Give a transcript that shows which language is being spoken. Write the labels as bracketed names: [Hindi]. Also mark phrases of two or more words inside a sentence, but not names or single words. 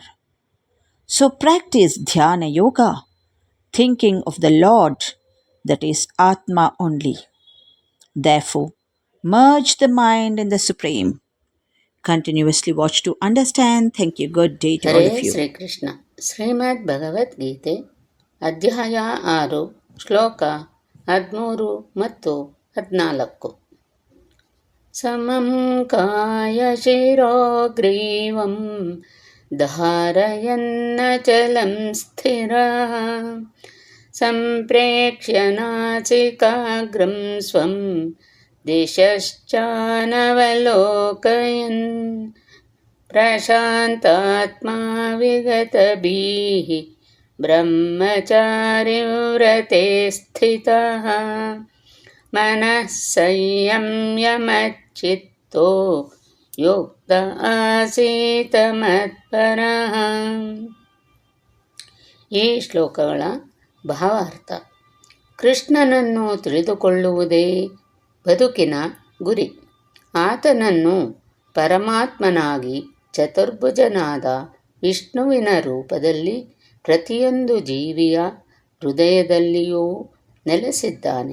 [English] So practice [Sanskrit] dhyana yoga, [English] thinking of the Lord, that is Atma only. Therefore, merge the mind in the Supreme. Continuously watch to understand. Thank you. Good day to [Kannada] ಹರೇ [English] all of you. [Kannada] ಶ್ರೀಕೃಷ್ಣ. ಶ್ರೀಮದ್ ಭಗವದ್ಗೀತೆ ಅಧ್ಯಾಯ 6 ಶ್ಲೋಕ 13 ಮತ್ತು 14. [Sanskrit] ಸಮಂ ಕಾಯಶಿರೋ ಗ್ರೀವಂ ಧಾರಯನ್ನಚಲಂ ಸ್ಥಿರಃ ಸಂಪ್ರೇಕ್ಷ್ಯ ನಾಸಿಕಾಗ್ರಂ ಸ್ವಂ ದಿಶಶ್ಚಾನವಲೋಕಯನ್ ಪ್ರಶಾಂತಾತ್ಮಾ ವಿಗತಭೀಃ ಬ್ರಹ್ಮಚಾರಿವ್ರತೆ ಸ್ಥಿತಃ ಮನಃ ಸಂಯಮ್ಯಮಚ್ಚಿತ್ತೋ ಯುಕ್ತ ಆಸೀತ ಮತ್ಪರಃ. [Kannada] ಈ ಶ್ಲೋಕಗಳ ಭಾವಾರ್ಥ: ಕೃಷ್ಣನನ್ನು ತಿಳಿದುಕೊಳ್ಳುವುದೇ ಬದುಕಿನ ಗುರಿ. ಆತನನ್ನು ಪರಮಾತ್ಮನಾಗಿ ಚತುರ್ಭುಜನಾದ ವಿಷ್ಣುವಿನ ರೂಪದಲ್ಲಿ ಪ್ರತಿಯೊಂದು ಜೀವಿಯ ಹೃದಯದಲ್ಲಿಯೂ ನೆಲೆಸಿದ್ದಾನೆ.